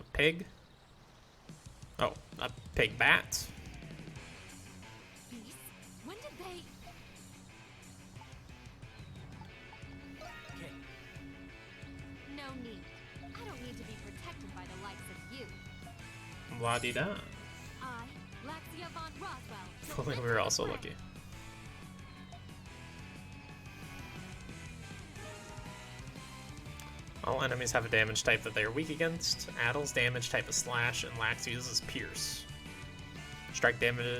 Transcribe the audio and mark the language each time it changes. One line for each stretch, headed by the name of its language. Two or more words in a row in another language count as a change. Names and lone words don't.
English: A pig? Oh, a pig bat? Beasts? When did they... Okay. No need. I don't need to be protected by the likes of you. La-di-da. I, Laxia von Roswell. If only we were also lucky. All enemies have a damage type that they are weak against. Adol's damage type is Slash, and Laxia's is Pierce. Strike damage.